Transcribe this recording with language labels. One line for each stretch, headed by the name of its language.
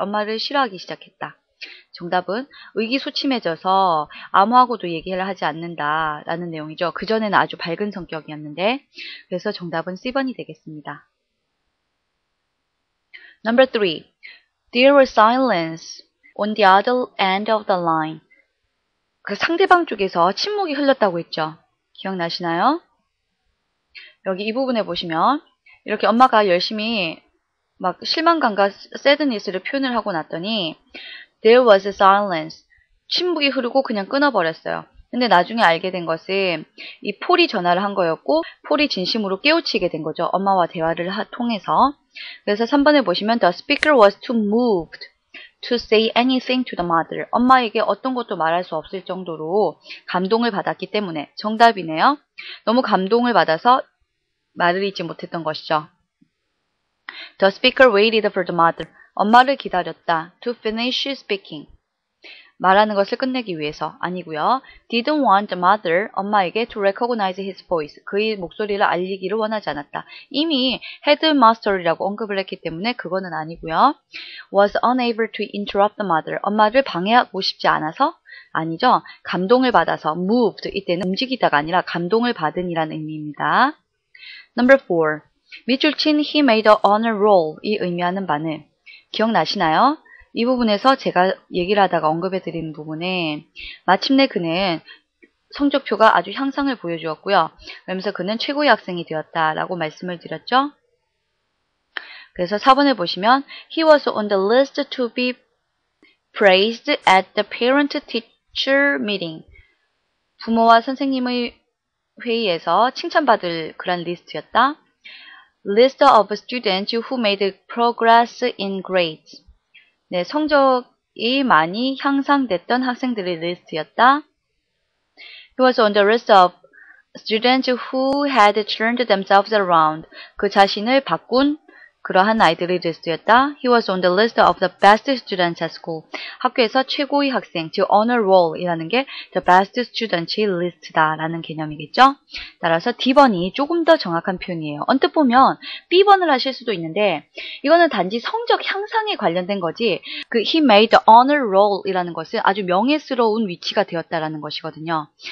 Korean: 엄마를 싫어하기 시작했다. 정답은 의기소침해져서 아무하고도 얘기를 하지 않는다 라는 내용이죠. 그전에는 아주 밝은 성격이었는데 그래서 정답은 C번이 되겠습니다.
English: Number 3. There was silence on the other end of the line.
Korean: 그 상대방 쪽에서 침묵이 흘렀다고 했죠. 기억나시나요? 여기 이 부분에 보시면 이렇게 엄마가 열심히 막 실망감과 sadness를 표현을 하고 났더니
English: There was a silence.
Korean: 침묵이 흐르고 그냥 끊어버렸어요. 근데 나중에 알게 된 것은 이 폴이 전화를 한 거였고 폴이 진심으로 깨우치게 된 거죠. 엄마와 대화를 통해서. 그래서 3번에 보시면
English: The speaker was too moved to say anything to the mother.
Korean: 엄마에게 어떤 것도 말할 수 없을 정도로 감동을 받았기 때문에 정답이네요. 너무 감동을 받아서 말을 잇지 못했던 것이죠.
English: The speaker waited for the mother.
Korean: 엄마를 기다렸다.
English: To finish speaking.
Korean: 말하는 것을 끝내기 위해서 아니고요.
English: Didn't want the mother.
Korean: 엄마에게
English: to recognize his voice.
Korean: 그의 목소리를 알리기를 원하지 않았다. 이미 headmaster이라고 언급을 했기 때문에 그거는 아니고요.
English: Was unable to interrupt the mother.
Korean: 엄마를 방해하고 싶지 않아서 아니죠. 감동을 받아서 moved. 이때는 움직이다가 아니라 감동을 받은이라는 의미입니다.
English: Number 4.
Korean: 밑줄 친
English: he made a honor roll.
Korean: 이 의미하는 바는 기억나시나요? 이 부분에서 제가 얘기를 하다가 언급해 드리는 부분에 마침내 그는 성적표가 아주 향상을 보여주었고요. 그러면서 그는 최고의 학생이 되었다라고 말씀을 드렸죠. 그래서 4번에 보시면
English: He was on the list to be praised at the parent-teacher meeting.
Korean: 부모와 선생님의 회의에서 칭찬받을 그런 리스트였다.
English: List of students who made progress in grades.
Korean: 네, 성적이 많이 향상됐던 학생들의 리스트였다.
English: He was on the list of students who had turned themselves around.
Korean: 그 자신을 바꾼 그러한 아이들의 리스트였다.
English: He was on the list of the best students at school.
Korean: 학교에서 최고의 학생, 즉 honor roll이라는 게
English: the best students
Korean: 의 리스트다라는 개념이겠죠. 따라서 D번이 조금 더 정확한 표현이에요. 언뜻 보면 B번을 하실 수도 있는데 이거는 단지 성적 향상에 관련된 거지 그
English: he made the honor roll
Korean: 이라는 것은 아주 명예스러운 위치가 되었다라는 것이거든요.